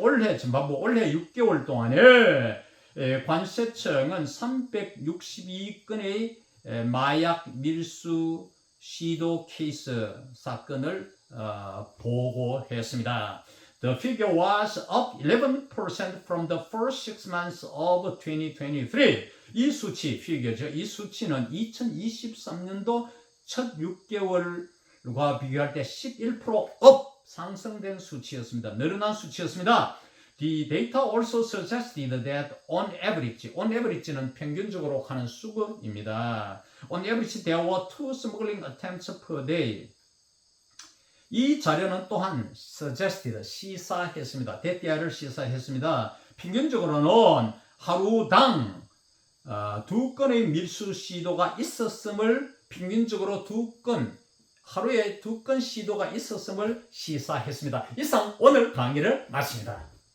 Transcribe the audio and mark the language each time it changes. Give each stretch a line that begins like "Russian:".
Korean: 올해 전반부 올해 6개월 동안에 관세청은 362건의 마약 밀수 시도 케이스 사건을 보고했습니다.
English: The figure was up 11% from the first 6 months of 2023.
Korean: 이 수치, figure죠. 이 수치는 2023년도 첫 6개월과 비교할 때 11% up 상승된 수치였습니다. 늘어난 수치였습니다.
English: The data also suggested that on average는
Korean: 평균적으로 하는 수급입니다.
English: On average, there were 2 smuggling attempts per day.
Korean: 이 자료는 또한 suggested, 시사했습니다. 대띠아를 시사했습니다. 평균적으로는 하루당 2건의 밀수 시도가 있었음을 평균적으로 2건 하루에 2건 시도가 있었음을 시사했습니다. 이상 오늘 강의를 마칩니다.